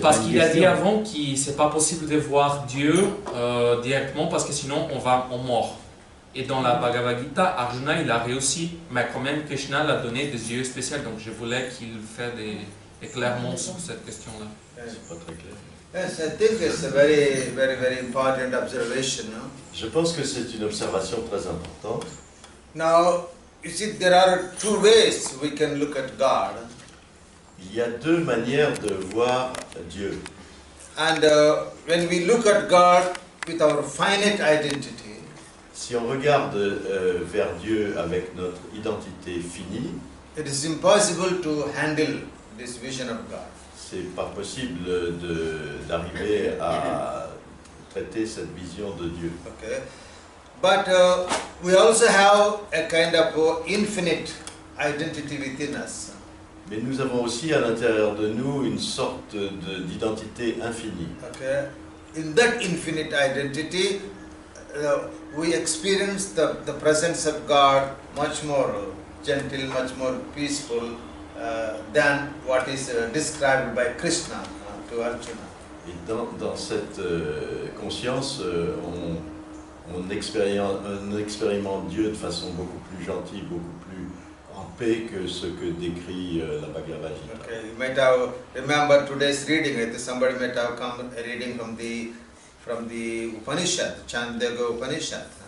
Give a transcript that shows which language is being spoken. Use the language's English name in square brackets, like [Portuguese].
[French] Parce qu'il a dit avant que c'est pas possible de voir Dieu directement parce que sinon on meurt. Et dans la Bhagavad Gita, Arjuna il a réussi, mais quand même Krishna l'a donné des yeux spéciaux. Donc je voulais qu'il fasse des éclairements sur cette question-là. C'est pas très clair. [English] Yes, I think it's a very, very, very important observation. No? [French] Je pense que c'est une observation très importante. [English] Now, you see, there are two ways we can look at God. [French] Il y a deux manières de voir Dieu. [English] And when we look at God with our finite identity, [French] Si on regarde vers Dieu avec notre identité finie, [English] it is impossible to handle this vision of God. [French] c'est pas possible d'arriver à traiter cette vision de Dieu. [English] Okay, but we also have a kind of infinite identity within us. [French] Mais nous avons aussi à l'intérieur de nous une sorte d'identité infinie. [English] Okay, in that infinite identity, we experience the presence of God much more gentle, much more peaceful than what is described by Krishna to Arjuna. [French] Et dans cette conscience, on expérimente Dieu de façon beaucoup plus gentille, beaucoup plus en paix que ce que décrit la Bhagavad Gita. [English] Okay, you might have remember today's reading. I think somebody might have come reading from the Upanishad, Chandogya Upanishad.